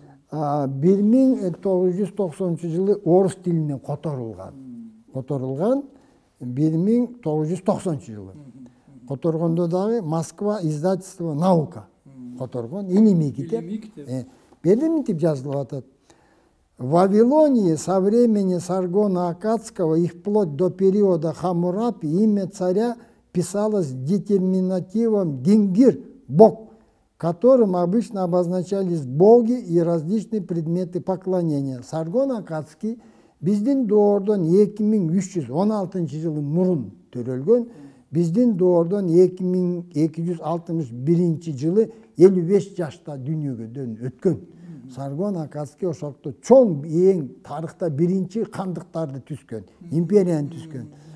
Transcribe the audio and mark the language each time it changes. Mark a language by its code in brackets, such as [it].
[ky] 1990 жылы орус тилине которулган. 1990 жылы. Которгондо дагы Москва издательство «Наука» которгон, илимий китеп. Берде мынтип жазылып атат. [ru] В Вавилонии со времени Саргона Аккадского и вплоть до периода Хаммурапи имя царя писалось детерминативом «Дингир» – «Бог», которым обычно обозначались боги и различные предметы поклонения. [ky] Саргон Аккадский биздин доордон 2316 жылы мурун төрөлгөн, биздин доордон 2261 жылы 55 жашта дүйнөгөдөн өткөн. Саргон Аккадский ошолто чоң эң тарыхта биринчи кандыктарды түзгөн, империяны түзгөн.